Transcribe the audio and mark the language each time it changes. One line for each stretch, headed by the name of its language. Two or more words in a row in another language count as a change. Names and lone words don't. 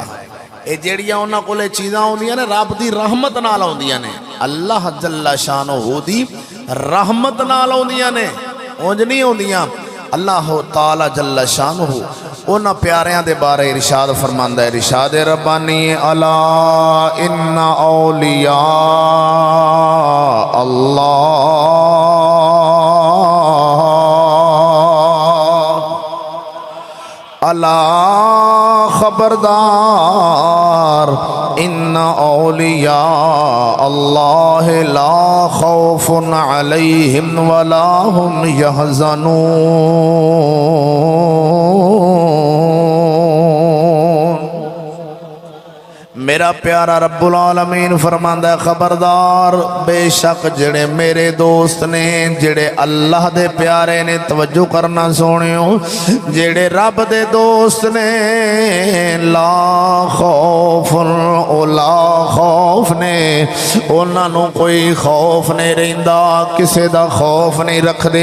Punjabi: ایہ جیہڑیاں اونہاں کولے چیزاں آؤندیاں نے رب دی رحمت نال آؤندیاں نے، اللہ
Arabic: جل شانه
Punjabi: دی رحمت نال آؤندیاں نے، اونج نہیں آؤندیاں. اللہ تعالیٰ
Arabic: جل شانه
Punjabi: اونہاں پیاریاں دے بارے ارشاد فرماندا ہے، ارشاد ربانی
Arabic: ألا إن أولياء الله ألا خبردار إن أولياء الله لا خوف عليهم ولا هم يحزنون.
Punjabi: میرا پیارا
Arabic: رب العالمين
Punjabi: فرماندا خبردار بیشک جیہڑے میرے دوست نے، جیہڑے اللہ دے پیارے نے، توجہ کرنا سونیو، جیہڑے رب دے دوست نے,
Arabic: لا خوف
Punjabi: او لا خوف نے، اونہاں نوں کوئی خوف نہیں رہندا، کسے دا خوف نہیں رکھدے.